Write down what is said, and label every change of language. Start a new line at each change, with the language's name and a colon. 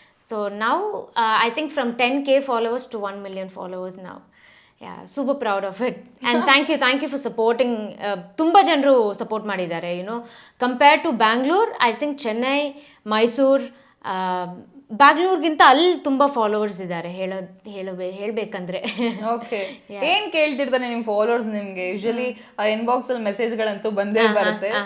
Kannada: So ನಾವು
English: I think from 10K followers to 1 million followers ನಾವು. super proud of it, and thank you for supporting.
Kannada: ತುಂಬ ಜನರು support ಮಾಡಿದ್ದಾರೆ. Compared to Bangalore, I think Chennai, Mysuru, ಬ್ಯಾಂಗ್ಳೂರ್ಗಿಂತ ಅಲ್ಲಿ ತುಂಬ followers ಇದ್ದಾರೆ ಹೇಳಬೇಕಂದ್ರೆ. ಓಕೆ. ಏನ್ ಕೇಳ್ತಿರ್ತಾನೆ ನಿಮ್ಮ ಫಾಲೋವರ್ಸ್ ನಿಮ್ಗೆ? ಯೂಶಲಿ ಇನ್ಬಾಕ್ಸ್ ಅಲ್ಲಿ ಮೆಸೇಜ್ಗಳಂತೂ ಬಂದೇ ಬರುತ್ತೆ.